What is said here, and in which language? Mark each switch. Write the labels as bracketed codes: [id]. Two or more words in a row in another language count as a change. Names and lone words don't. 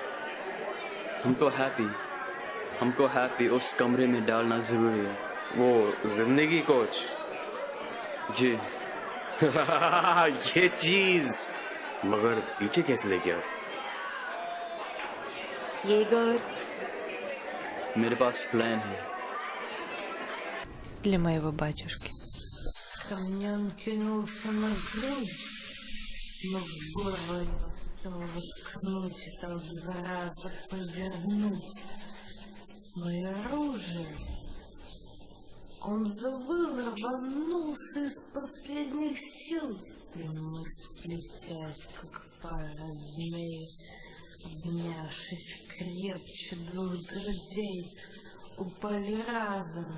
[hi] हमको हैप्पी उस कमरे में डालना जरूरी है। वो जिंदगी कोच। जी। ये चीज मगर पीछे कैसे ले गया? ये घर मेरे पास प्लान है। [ru] Для моего батюшки. Ко мне он кинулся на грудь, но в горло его стал воткнуть и там 2 раза повернуть. Мое оружие. Он завыл, рванулся из последних сил, и мы, сплетясь, как пара змей, обнявшись крепче 2 друзей, упали разом.